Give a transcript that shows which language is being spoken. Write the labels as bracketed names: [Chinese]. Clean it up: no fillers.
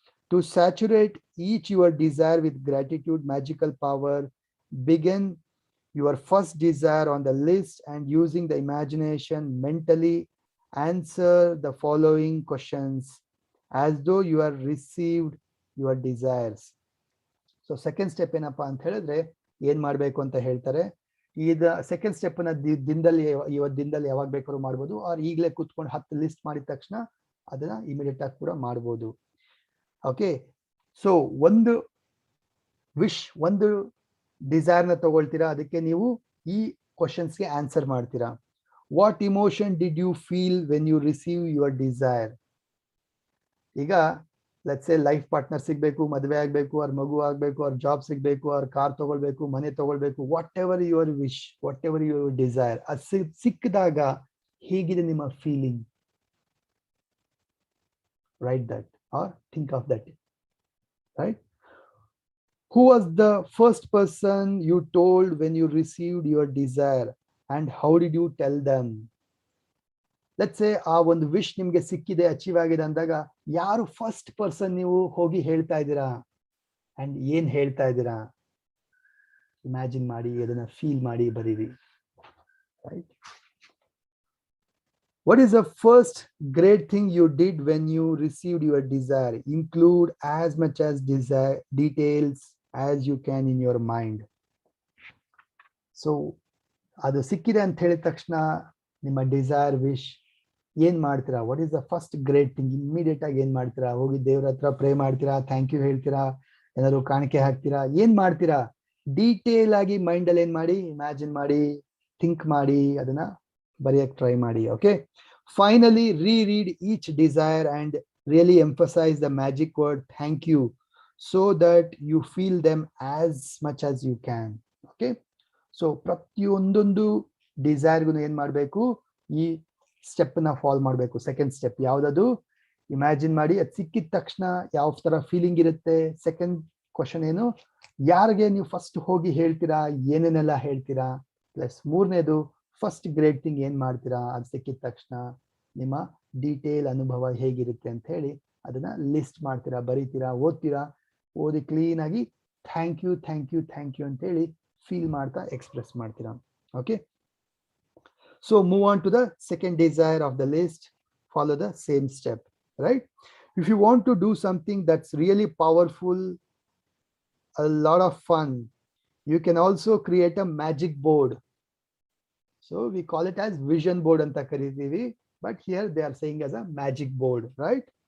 [English] To saturate each your desire with gratitude magical power, begin your first desire on the list and using the imagination mentally answer the following questions as though you have received your desires. [Kannada] So second step ಏನಪ್ಪಾ ಅಂತ ಹೇಳಿದ್ರೆ ಏನ್ ಮಾಡ್ಬೇಕು ಅಂತ ಹೇಳ್ತಾರೆ. ಈಗ second step ನ ದಿನದಲ್ಲಿ, ಇವತ್ತು ದಿನದಲ್ಲಿ ಯಾವಾಗ ಬೇಕಾದ್ರೂ ಮಾಡ್ಬೋದು, ಆರ್ ಈಗಲೇ ಕೂತ್ಕೊಂಡು 10 ಲಿಸ್ಟ್ ಮಾಡಿದ ತಕ್ಷಣ ಅದನ್ನ ಇಮಿಡಿಯೇಟ್ ಆಗಿ ಕೂಡ ಮಾಡ್ಬೋದು. ಓಕೆ, ಸೊ ಒಂದು ವಿಶ್, ಒಂದು ಡಿಸೈರ್ ನ ತಗೊಳ್ತೀರಾ, ಅದಕ್ಕೆ ನೀವು ಈ ಕ್ವಶನ್ಸ್ಗೆ ಆನ್ಸರ್ ಮಾಡ್ತೀರಾ. [English] What emotion did you feel when you receive your desire? ಈಗ [Kannada] ಲೆಟ್ಸ್ ಸೇ ಲೈಫ್ ಪಾರ್ಟ್ನರ್ ಸಿಗ್ಬೇಕು, ಮದುವೆ ಆಗ್ಬೇಕು, ಅವ್ರ ಮಗು ಆಗ್ಬೇಕು, ಅವ್ರ ಜಾಬ್ ಸಿಗ್ಬೇಕು, ಅವ್ರ ಕಾರ್ ತಗೊಳ್ಬೇಕು, ಮನೆ ತಗೊಳ್ಬೇಕು, [English] whatever your wish, whatever your desire, [Kannada] ಅದು ಸಿಕ್ಕಿದಾಗ ಹೇಗಿದೆ ನಿಮ್ಮ feeling? [English] Write that or think of that, right? Who was the first person you told when you received your desire and how did you tell them? Let's say [Kannada] ಆ ಒಂದು wish ನಿಮ್ಗೆ ಸಿಕ್ಕಿದೆ, achieve ಆಗಿದೆ ಅಂದಾಗ ಯಾರು ಫಸ್ಟ್ ಪರ್ಸನ್ ನೀವು ಹೋಗಿ ಹೇಳ್ತಾ ಇದ್ದೀರಾ ಅಂಡ್ ಏನ್ ಹೇಳ್ತಾ ಇದ್ದೀರಾ? ಇಮ್ಯಾಜಿನ್ ಮಾಡಿ, ಅದನ್ನ ಫೀಲ್ ಮಾಡಿ ಬರೀರಿ, right? [English] What is the first great thing you did when you received your desire? Include as much as details as you can in your mind. [Kannada] So, ಅದು ಸಿಕ್ಕಿದೆ ಅಂತ ಹೇಳಿದ ತಕ್ಷಣ ನಿಮ್ಮ ಡಿಸೈರ್ ವಿಶ್ ಏನ್ ಮಾಡ್ತೀರಾ? [English] What is the first great thing? [Kannada] Immediate ಆಗಿ ಏನ್ ಮಾಡ್ತೀರಾ? ಹೋಗಿ ದೇವ್ರ ಹತ್ರ ಪ್ರೇ ಮಾಡ್ತೀರಾ, ಥ್ಯಾಂಕ್ ಯು ಹೇಳ್ತೀರಾ, ಏನಾದ್ರು ಕಾಣಿಕೆ ಹಾಕ್ತೀರಾ, ಏನ್ ಮಾಡ್ತೀರಾ? ಡೀಟೇಲ್ ಆಗಿ ಮೈಂಡ್ ಅಲ್ಲಿ ಏನ್ ಮಾಡಿ, ಇಮ್ಯಾಜಿನ್ ಮಾಡಿ, ಥಿಂಕ್ ಮಾಡಿ, ಅದನ್ನ ಬರೆಯಕ್ಕೆ ಟ್ರೈ ಮಾಡಿ. [English] Okay, finally reread each desire and really emphasize the magic word thank you so that you feel them as much as you can. [Kannada] Okay, so ಪ್ರತಿಯೊಂದೊಂದು ಡಿಸೈರ್ಗೂ ಏನ್ ಮಾಡಬೇಕು? ಈ ಸ್ಟೆಪ್ ನ ಫಾಲೋ ಮಾಡಬೇಕು. ಸೆಕೆಂಡ್ ಸ್ಟೆಪ್ ಯಾವ್ದದು? Imagine ಮಾಡಿ, ಅದು ಸಿಕ್ಕಿದ ತಕ್ಷಣ ಯಾವ ತರ ಫೀಲಿಂಗ್ ಇರುತ್ತೆ. ಸೆಕೆಂಡ್ ಕ್ವಶನ್ ಏನು? ಯಾರಿಗೆ ನೀವು ಫಸ್ಟ್ ಹೋಗಿ ಹೇಳ್ತೀರಾ, ಏನೇನೆಲ್ಲ ಹೇಳ್ತೀರಾ? ಪ್ಲಸ್ ಮೂರನೇದು ಫಸ್ಟ್ ಗ್ರೇಟ್ ಥಿಂಗ್ ಏನ್ ಮಾಡ್ತೀರಾ? ಅದು ಸಿಕ್ಕಿದ ತಕ್ಷಣ ನಿಮ್ಮ ಡೀಟೇಲ್ ಅನುಭವ ಹೇಗಿರುತ್ತೆ ಅಂತ ಹೇಳಿ ಅದನ್ನ ಲಿಸ್ಟ್ ಮಾಡ್ತೀರಾ, ಬರೀತೀರಾ, ಓದ್ತೀರಾ. ಓದಿ ಕ್ಲೀನ್ ಆಗಿ thank you thank you thank you ಅಂತ ಹೇಳಿ ಫೀಲ್ ಮಾಡ್ತಾ ಎಕ್ಸ್ಪ್ರೆಸ್ ಮಾಡ್ತೀರಾ. [English] Okay, so move on to the second desire of the list. Follow the same step, right? If you want to do something that's really powerful, a lot of fun, you can also create a magic board. So we call it as vision board [Kannada] anta karitivi, [English] but here they are saying as a magic board, right?